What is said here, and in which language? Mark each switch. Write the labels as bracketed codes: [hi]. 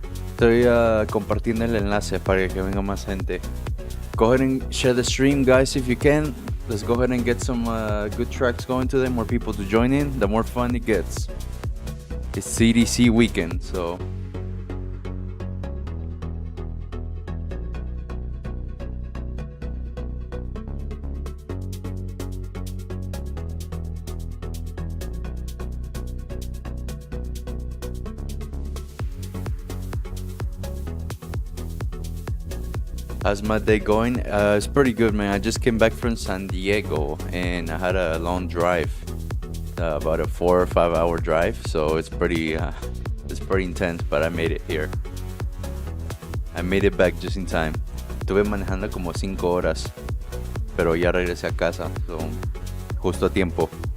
[es] Estoy compartiendo el enlace para que venga más gente. [en] Go ahead and share the stream, guys, if you can. Let's go ahead and get some good tracks going today. More people to join in, the more fun it gets. It's CDC weekend, so... How's my day going? It's pretty good, man. I just came back from San Diego and I had a long drive, about a 4 or 5 hour drive. So it's pretty intense, but I made it here. I made it back just in time. [es] Estuve manejando como 5 horas, pero ya regresé a casa, so justo a tiempo.